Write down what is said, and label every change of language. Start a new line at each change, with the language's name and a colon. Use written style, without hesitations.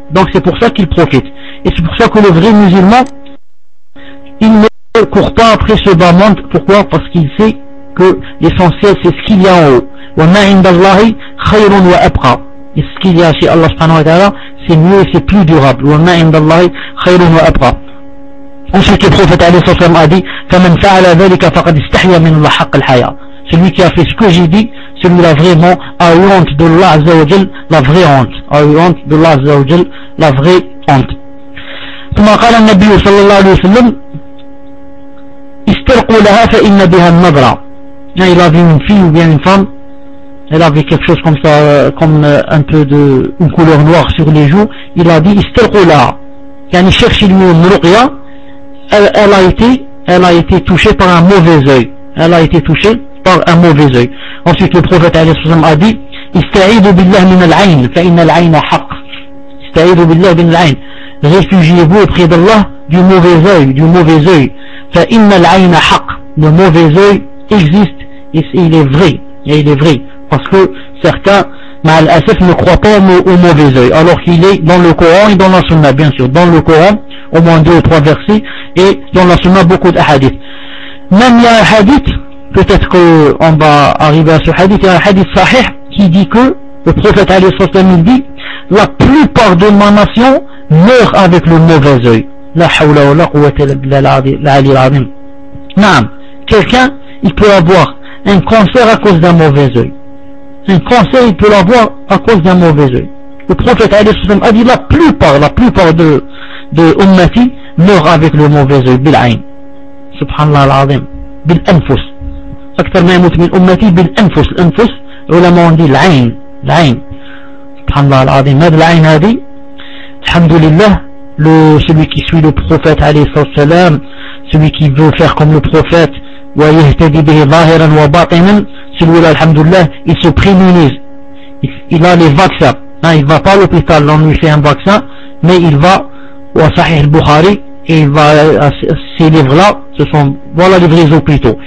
French: Donc c'est pour ça qu'il profite. Et c'est pour ça que le vrai musulman, il ne court pas après ce bas monde. Pourquoi? Parce qu'il sait que l'essentiel, c'est ce qu'il y a en haut.
Arabic: وَمَا عِنْدَ اللَّهِ خَيْرٌ وَأَبْقَى.
French: Et ce qu'il y a chez Allah subhanahu wa ta'ala, c'est mieux et c'est plus durable.
Arabic: وَمَا عِنْدَ اللَّهِ خَيْرٌ وَأَبْقَى.
French: Ensuite, le prophète
Arabic: عليه الصلاة والسلام
French: a dit,
Arabic: فَمَنْ فَعَلَ ذَلِكَ فَقَدْ اسْتَحْيَا مِنْ اللَّهِ حَقَّ الْحَيَاةِ.
French: Celui qui a fait ce que j'ai dit, celui-là vraiment a eu honte de Allah Azza wa Jal, la vraie honte. A eu honte de Allah Azza wa Jal, la vraie honte.
Arabic: ثم قال النبي صلى الله عليه وسلم استرقوا لها فإن بها النظرة. يعني إلى في من في وبين فم إلى في
French: quelque chose comme ça, comme un peu de une couleur noire sur les joues. Il a dit
Arabic: استرقوا لها,
French: يعني cherchez le mot رقية. Elle a été touchée par un mauvais œil. Elle a été touchée par un mauvais œil. Ensuite le prophète
Arabic: عليه الصلاة والسلام
French: a dit
Arabic: استعيذوا بالله من العين فإن العين حق. استعيذوا بالله من العين.
French: Réfugiez-vous auprès d'Allah du mauvais œil.
Arabic: Fa inna al-ayn haqq.
French: Le mauvais œil existe et il est vrai. Et il est vrai. Parce que certains, mal asif, ne croient pas au mauvais œil. Alors qu'il est dans le Coran et dans la Sunna, bien sûr. Dans le Coran, au moins deux ou trois versets, et dans la Sunna, beaucoup d'ahadith. Même il y a un hadith peut-être qu'on va arriver à ce hadith, un hadith sahih qui dit que le prophète alayhi salatu wasalam il dit la plupart de ma nation meurt avec le mauvais œil.
Arabic: La hawla wa la quwwata illa billah.
French: Non, quelqu'un il peut avoir un cancer à cause d'un mauvais œil. Un cancer il peut l'avoir à cause d'un mauvais œil. Le prophète alayhi salatu wasalam a dit la plupart de ummati meurt avec le mauvais œil bil ayn.
Arabic: Subhanallah al-azim. Bil anfus. أكثر ما يموت من أمتي بالأنفس. الأنفس علماء دي العين. العين سبحان الله العظيم.
French: ماذا العين هذه؟ الحمد لله لو celui qui suit le prophète عليه الصلاة والسلام, celui qui veut faire comme le prophète
Arabic: ويهتدي به ظاهرا وباطنا,
French: celui là الحمد لله il se prémunise, il a les vaccins, il va pas à l'hôpital, on lui fait un vaccin, mais il va au Sahih al-Bukhari et il va à ces livres là, ce sont voilà les vrais hôpitaux.